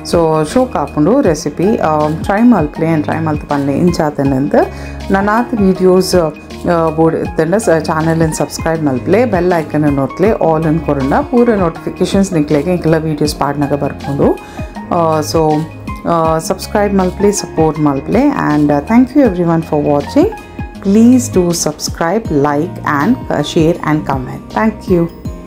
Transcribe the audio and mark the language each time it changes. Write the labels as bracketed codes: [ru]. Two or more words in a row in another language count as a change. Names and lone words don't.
[tcy] ಸೊ ಶೋಕ್ ಹಾಕೊಂಡು ರೆಸಿಪಿ ಟ್ರೈ ಮಲ್ಪ್ಲೆ ಆ್ಯಂಡ್ ಟ್ರೈ ಮಲ್ತು ಪನ್ಲೆ ಇಂಚಾತನಂತ ನನ್ನಾತ್ ವೀಡಿಯೋಸ್ ಬೋರ್ಡ್ ಇತ್ತಂಡ ಚಾನಲನ್ನು ಸಬ್ಸ್ಕ್ರೈಬ್ ಮಲ್ಪ್ಲೆ [en] bell icon [tcy] ನೋಡ್ಲೆ ಆಲ್ ಅನ್ ಕೊರೋಣ ಪೂರ ನೋಟಿಫಿಕೇಶನ್ಸ್ ನಿಕ್ಲೆಗೆ ಇಂಕೆಲ್ಲ ವೀಡಿಯೋಸ್ ಪಾಡ್ನಾಗ ಬರ್ಕೊಂಡು ಸೊ subscribe malple, support malple, [en] and thank you everyone for watching. Please do subscribe, like and share and comment. Thank you.